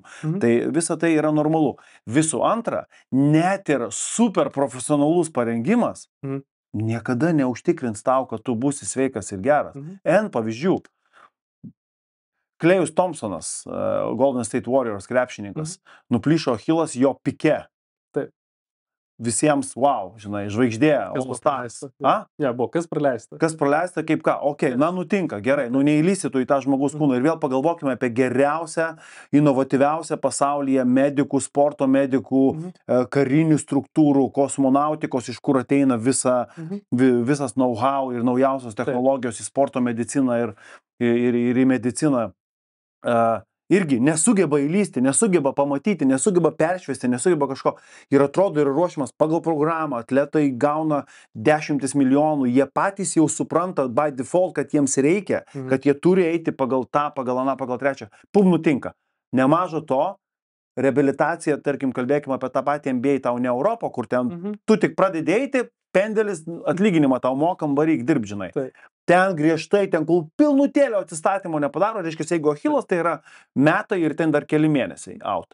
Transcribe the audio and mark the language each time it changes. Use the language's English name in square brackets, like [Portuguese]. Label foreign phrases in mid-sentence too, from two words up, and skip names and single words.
[Lithuanian] Tai visa tai yra normalu. Visų antra, net ir super profesionalus parengimas niekada neužtikrins tau, kad tu būsi sveikas ir geras. N pavyzdžių. Klejus Thompsonas, Golden State Warriors krepšininkas, nuplyšo achilas jo pike. Taip. Visiems, wow, žinai, žvaigždė, all-stars. Kas praleista? Kas praleista, kaip ką? Nutinka, gerai, neįlysi tu į tą žmogus kūną. Ir vėl pagalvokime apie geriausią, inovatyviausią pasaulyje medikų, sporto medikų, karinių struktūrų, kosmonautikos, iš kur ateina visas know-how ir naujausios technologijos į sporto mediciną ir į mediciną. irgi nesugeba įlysti, nesugeba pamatyti, nesugeba peršviesti, nesugeba kažko. Ir atrodo, yra ruošiamas pagal programą, atletai gauna 10 milijonų, jie patys jau supranta [English] by default, [Lithuanian] kad jiems reikia, kad jie turi eiti pagal tą, pagal aną, pagal trečią. Pum, nutinka. Nemažo to, reabilitacija, tarkim, kalbėkime apie tą patį NBA, tau ne Europą, kur ten tu tik pradedėjai, pendelis atlyginimą tau mokam, varyk dirb, žinai. Ten griežtai, ten kol pilnutėlio atsistatymo nepadaro, reiškia, jeigu achilas, tai yra metai ir ten dar keli mėnesiai out.